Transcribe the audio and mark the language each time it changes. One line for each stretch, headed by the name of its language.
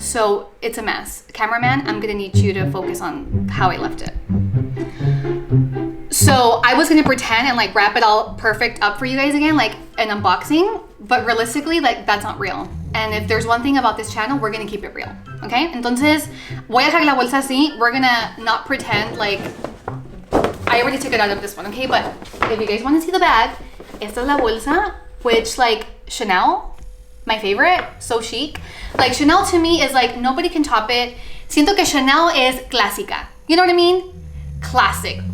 English: So it's a mess. Cameraman, I'm gonna need you to focus on how I left it. So I was gonna pretend and like wrap it all perfect up for you guys again, like an unboxing, but realistically, like that's not real. And if there's one thing about this channel, we're gonna keep it real, okay?
Spanish: Entonces, voy a dejar la bolsa así.
English: We're gonna not pretend like, I already took it out of this one, okay? But if you guys wanna see the bag,
Spanish: esta es la bolsa,
English: which like Chanel, my favorite, so chic. Like Chanel to me is like, nobody can top it.
Spanish: Siento que
English: Chanel is clásica. You know what I mean? Classic.